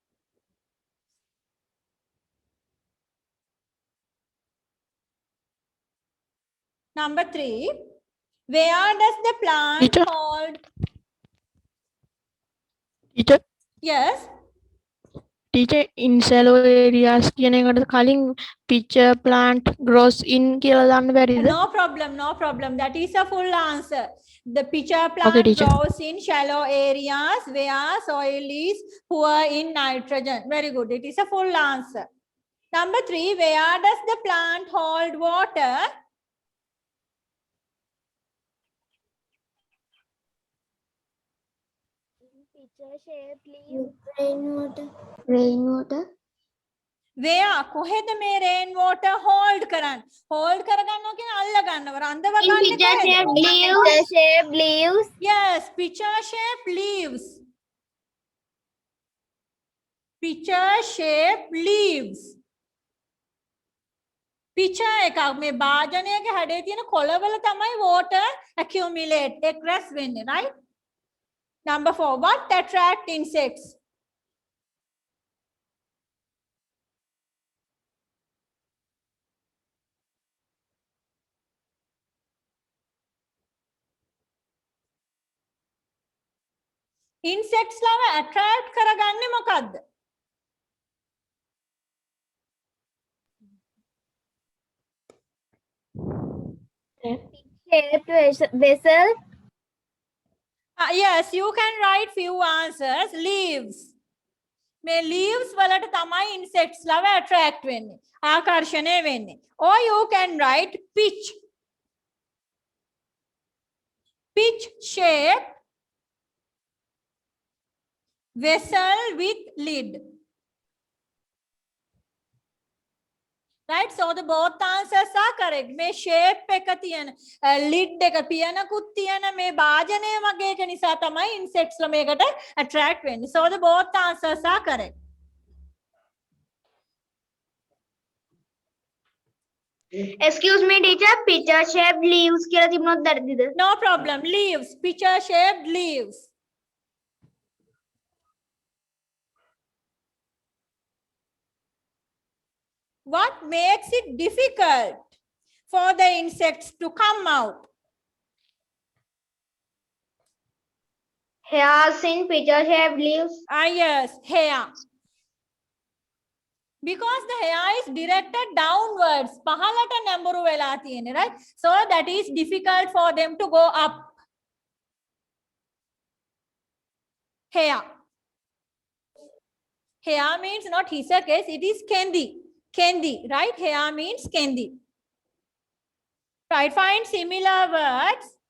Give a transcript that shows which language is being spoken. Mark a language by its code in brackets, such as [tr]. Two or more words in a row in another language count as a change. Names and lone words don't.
[en] Number 3, where does the plant Teacher? hold? Teacher, Yes. in shallow areas [si] කියන එකට කලින් [en] pitcher plant grows in [si] කියලා දාන්න බැරිද? [en] No problem. That is a full answer. The pitcher plant Okay, teacher. grows in shallow areas where soil is poor in nitrogen. Very good. It is a full answer. Number 3, where does the plant hold water? Pitcher-shaped leaves. Rainwater. [si] Where කොහෙද මේ [en] rain water [si] hold කරන්නේ? Hold කරගන්නවා කියන්නේ අල්ල ගන්නවා. රඳව [en] In [si] ගන්න [en] pitcher-shaped leaves. Pitcher-shaped leaves. Yes, pitcher shaped leaves. Pitcher shaped leaves. [si] picture එකක් මේ භාජනයක හැඩේ තියෙන කොළවල තමයි [en] water accumulate [si] එක රැස් වෙන්නේ, [en] right? Number 4, what attract insects? [si] Insects ලව attract කරගන්නේ මොකද්ද? [en] Shaped vessel. Yes, you can write few answers. [si] Leaves. මේ leaves වලට තමයි insects ලව attract වෙන්නේ. ආකර්ෂණය වෙන්නේ. [en] Or you can write pitch. Pitch shape vessel with lid. Right? So the both answers are correct. [si] මේ shape එක තියෙන lid එක පියනකුත් තියෙන මේ භාජනය වගේ එක නිසා තමයි insects ලා මේකට attract වෙන්නේ. [en] So the both answers are correct. Excuse me, teacher. Picture shaped leaves [si] කියලා තිබුණොත් වැරදිද? [en] No problem. Leaves. Picture shaped leaves. What makes it difficult for the insects to come out? Hairs in picture shaped leaves. Yes, hair. Because the hair is directed downwards. [si] පහළට නැඹුරු වෙලා තියෙන්නේ, [en] right? So that is difficult for them to go up. Hair. Hair means not hisakes, it is kendi. Kendi, right? Hair means kendi. Right, find similar words.